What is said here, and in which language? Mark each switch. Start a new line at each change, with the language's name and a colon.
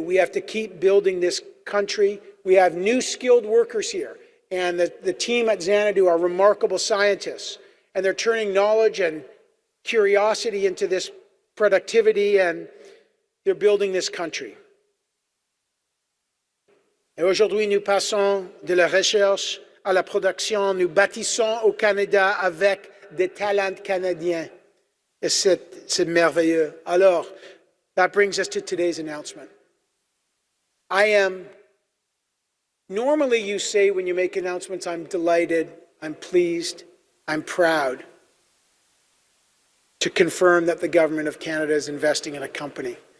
English: We have to keep building this country. We have new skilled workers here. And the team at Xanadu are remarkable scientists. And they're turning knowledge and curiosity into this productivity, and they're building this country.
French: Et aujourd'hui, nous passons de la recherche à la production. Nous bâtissons au Canada avec des talents canadiens. Et c'est merveilleux.
English: Alors, that brings us to today's announcement. Normally you say when you make announcements, I'm delighted, I'm pleased, I'm proud to confirm that the government of Canada is investing in a company.